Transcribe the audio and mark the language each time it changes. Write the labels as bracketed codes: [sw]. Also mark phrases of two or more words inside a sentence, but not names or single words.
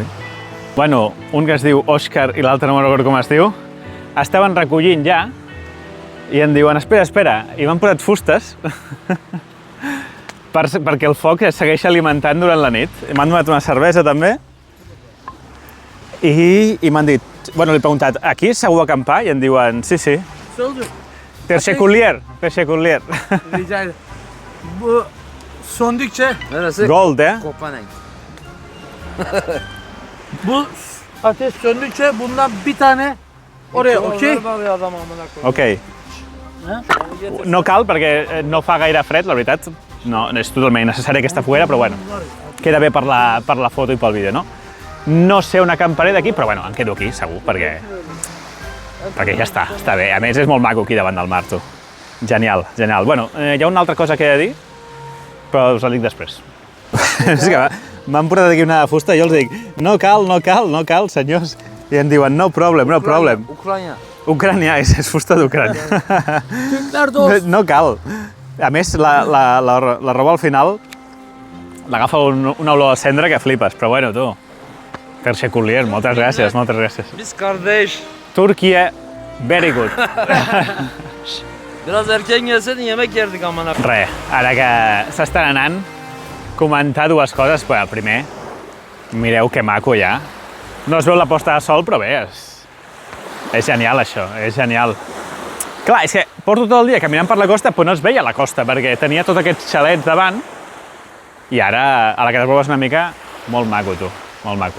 [ca] Un que es diu Òscar i l'altre no recordo com es diu, estaven recollint ja i em diuen, espera, i m'han posat fustes perquè el foc es segueix alimentant durant la nit. M'han donat una cervesa també i m'han dit, li he preguntat, aquí és segur acampar? I em diuen, sí. [tr] Teşekkürler. Rica ederim. Bu söndükçe Gold, Kopenhag. Bu ateş söndükçe bundan bir tane oraya, okey? Ok. [ca] No cal perquè no fa gaire fred, la veritat. No és totalment innecessària aquesta foguera, però queda bé per la foto i pel vídeo, no? No sé on acamparé d'aquí, però em quedo aquí, segur, perquè ja està bé. A més, és molt maco aquí davant del mar, tu. Genial. Hi ha una altra cosa que he de dir, però us la dic després. És que m'han portat aquí una fusta i jo els dic, no cal, senyors. I em diuen, [en] no problem. [ca] Ukrayna. Ucrània, és fusta d'Ucrània. [tr] Türkler dost. [ca] No cal. A més, la roba al final l'agafa una olor de cendra que flipes, però bueno, tu. Perche Collier, moltes gràcies, moltes gràcies. [tr] Biz kardeş. [ca] Turquia, [en] very good. [tr] Biraz erken gelseydin yemek yerdik amına. [ca] Res, ara que s'estan anant, comentar dues coses. Bueno, primer, mireu que maco ja. No es veu la posta de sol, però bé, és genial això, és genial. Clar, és que porto tot el dia caminant per la costa, però no es veia la costa, perquè tenia tots aquests xalets davant, i ara, a la que t'aproves una mica, molt maco, tu, molt maco.